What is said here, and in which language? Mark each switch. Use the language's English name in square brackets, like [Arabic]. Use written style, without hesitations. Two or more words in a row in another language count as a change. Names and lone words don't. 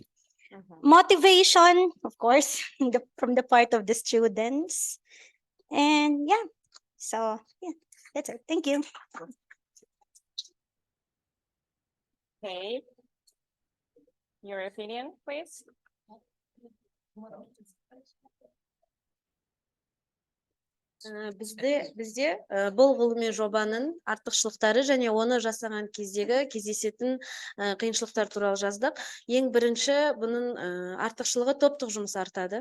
[English] Motivation, of course, from the part of the students. And yeah, so yeah, that's it. Thank you. Okay. Your opinion, please. [Kazakh] Бізде бұл ғылыми жобаның артықшылықтары және оны жасаған кездегі кездесетін қиыншылықтар туралы жаздық. Ең бірінші бұның артықшылығы топтық жұмыс артады.